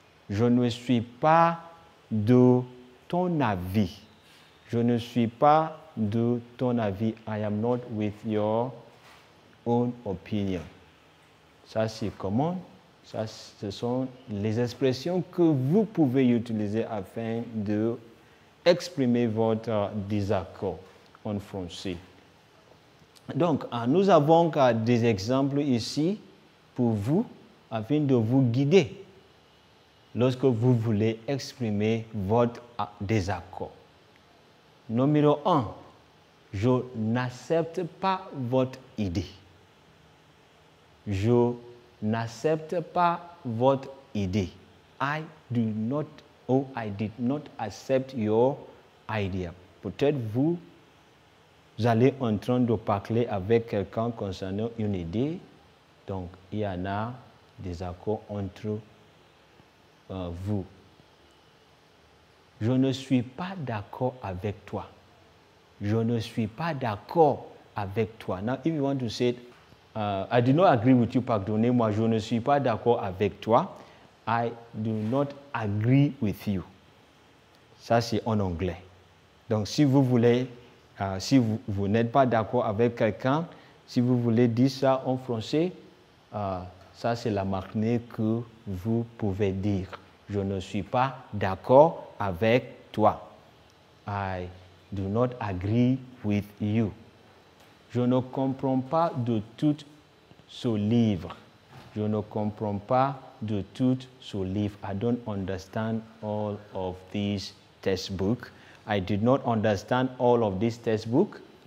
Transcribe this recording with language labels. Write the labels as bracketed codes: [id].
[fr] Je ne suis pas de ton avis. Je ne suis pas de ton avis. [en] I am not with your own opinion. [fr] Ça, c'est comment? Ça, ce sont les expressions que vous pouvez utiliser afin de exprimer votre désaccord en français. Donc, nous avons des exemples ici pour vous afin de vous guider lorsque vous voulez exprimer votre désaccord. Numéro 1, je n'accepte pas votre idée. Je n'accepte pas votre idée. [en] I do not or I did not accept your idea. [fr] Peut-être vous allez en train de parler avec quelqu'un concernant une idée, donc il y en a des accords entre vous. Je ne suis pas d'accord avec toi. Je ne suis pas d'accord avec toi. [en] Now, if you want to say, I do not agree with you, [fr] pardonnez-moi, je ne suis pas d'accord avec toi. [en] I do not agree with you. [fr] Ça, c'est en anglais. Donc, si vous voulez, si vous n'êtes pas d'accord avec quelqu'un, si vous voulez dire ça en français, ça, c'est la manière que vous pouvez dire. Je ne suis pas d'accord avec toi. [en] I do not agree with you. [fr] Je ne comprends pas de tout ce livre. Je ne comprends pas de tout ce livre. [en] I don't understand all of these textbooks. I did not understand all of these textbooks.